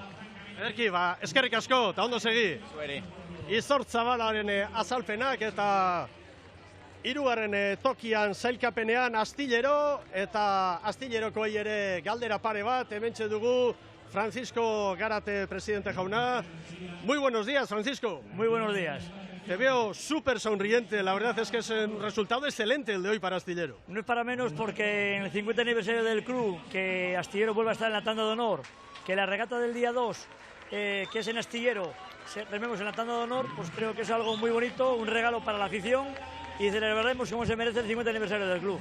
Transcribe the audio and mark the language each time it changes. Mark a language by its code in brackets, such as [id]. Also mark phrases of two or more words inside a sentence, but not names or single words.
[eu] Ederki, eskerrik asko, eta ondo segi. Zueri. Izortz Zabalaren azalpenak eta 3. tokian sailkapenean Astillero, eta Astillerokoei ere galdera pare bat, hementxe dugu Francisco Garate, presidente jauna. [es] Muy buenos días, Francisco. Muy buenos días. Te veo súper sonriente, la verdad es que es un resultado excelente el de hoy para Astillero. No es para menos porque en el 50 aniversario del club, que Astillero vuelva a estar en la tanda de honor, que la regata del día 2, que es en Astillero, rememos en la tanda de honor, pues creo que es algo muy bonito, un regalo para la afición y celebraremos como se merece el 50 aniversario del club.